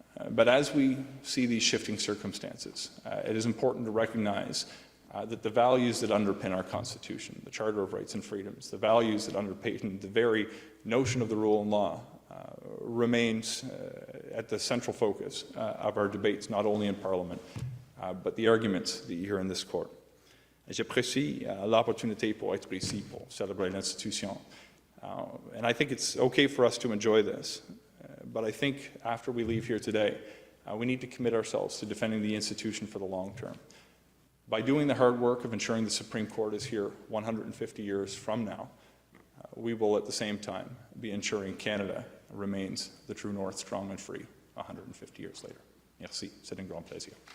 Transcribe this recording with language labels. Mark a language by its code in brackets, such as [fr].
[en] But as we see these shifting circumstances, it is important to recognize that the values that underpin our Constitution, the Charter of Rights and Freedoms, the values that underpin the very notion of the rule of law, remains at the central focus of our debates, not only in Parliament, but the arguments that you hear in this court. [fr] J'apprécie l'opportunité pour être ici pour célébrer l'institution. [en] And I think it's okay for us to enjoy this, but I think after we leave here today, we need to commit ourselves to defending the institution for the long term. By doing the hard work of ensuring the Supreme Court is here 150 years from now, we will at the same time be ensuring Canada remains the true north, strong and free 150 years later. [fr] Merci, c'est un grand plaisir.